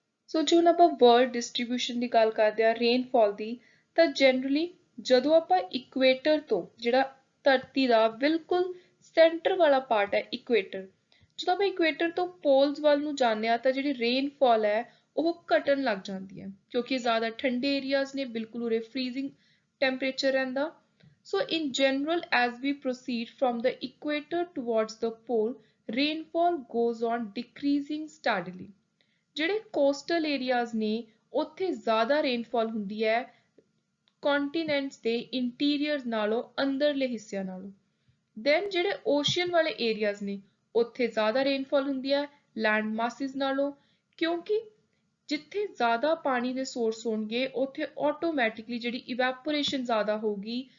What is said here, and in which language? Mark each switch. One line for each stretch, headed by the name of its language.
Punjabi: ਸੋ ਜੇ ਹੁਣ ਆਪਾਂ ਵਰਲਡ ਡਿਸਟ੍ਰੀਬਿਊਸ਼ਨ ਦੀ ਗੱਲ ਕਰਦੇ ਹਾਂ ਰੇਨਫਾਲ ਦੀ, ਤਾਂ ਜਨਰਲੀ ਜਦੋਂ ਆਪਾਂ ਇਕੁਏਟਰ ਤੋਂ, ਜਿਹੜਾ ਧਰਤੀ ਦਾ ਬਿਲਕੁਲ ਸੈਂਟਰ ਵਾਲਾ ਪਾਰਟ ਹੈ ਇਕੁਏਟਰ, ਜਦੋਂ ਆਪਾਂ ਇਕੁਏਟਰ ਤੋਂ ਪੋਲਸ ਵੱਲ ਨੂੰ ਜਾਂਦੇ ਹਾਂ ਤਾਂ ਜਿਹੜੀ ਰੇਨਫਾਲ ਹੈ ਉਹ ਘਟਣ ਲੱਗ ਜਾਂਦੀ ਹੈ, ਕਿਉਂਕਿ ਜ਼ਿਆਦਾ ਠੰਡੇ ਏਰੀਆਜ਼ ਨੇ, ਬਿਲਕੁਲ ਉਰੇ ਫਰੀਜ਼ਿੰਗ ਟੈਂਪਰੇਚਰ ਰਹਿੰਦਾ।
English: So in general, as we proceed from the equator towards the pole, rainfall goes on decreasing steadily.
Punjabi: ਜਿਹੜੇ ਕੋਸਟਲ ਏਰੀਆਜ਼ ਨੇ ਉੱਥੇ ਜ਼ਿਆਦਾ ਰੇਨਫਾਲ ਹੁੰਦੀ ਹੈ ਕੰਟੀਨੈਂਟਸ ਦੇ ਇੰਟੀਰੀਅਰ ਨਾਲੋਂ, ਅੰਦਰਲੇ ਹਿੱਸਿਆਂ ਨਾਲੋਂ। ਦੈਨ ਜਿਹੜੇ ਓਸ਼ੀਅਨ ਵਾਲੇ ਏਰੀਆਜ਼ ਨੇ ਉੱਥੇ ਜ਼ਿਆਦਾ ਰੇਨਫਾਲ ਹੁੰਦੀ ਹੈ ਲੈਂਡ ਮਾਸਿਸ ਨਾਲੋਂ, ਕਿਉਂਕਿ ਜਿੱਥੇ ਜ਼ਿਆਦਾ ਪਾਣੀ ਦੇ ਸੋਰਸ ਹੋਣਗੇ ਉੱਥੇ ਆਟੋਮੈਟਿਕਲੀ ਜਿਹੜੀ ਇਵੈਪੋਰੇਸ਼ਨ ਜ਼ਿਆਦਾ ਹੋਊਗੀ।